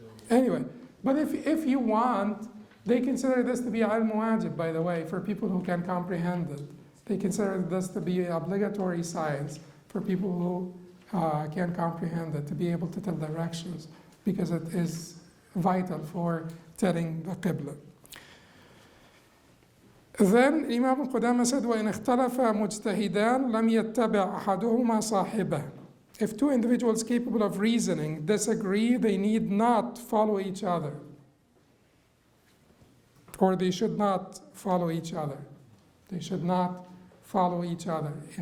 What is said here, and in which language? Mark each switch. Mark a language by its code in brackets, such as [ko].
[en] Anyway, but if you want, they consider this to be al-Muwaffaq, by the way, for people who can comprehend it. They consider this to be obligatory science for people who can comprehend it, to be able to tell directions, because it is vital for telling the Qibla. Then Imam Qudamah said, [ar] وَإِنْ اخْتَلَفَ مُجْتَهِدَانْ لَمْ يَتَّبِعْ أَحَدُهُمَا صَاحِبَهُ. [en] If 2 individuals capable of reasoning disagree, they need not follow each other. Or they should not follow each other. They should not follow each other.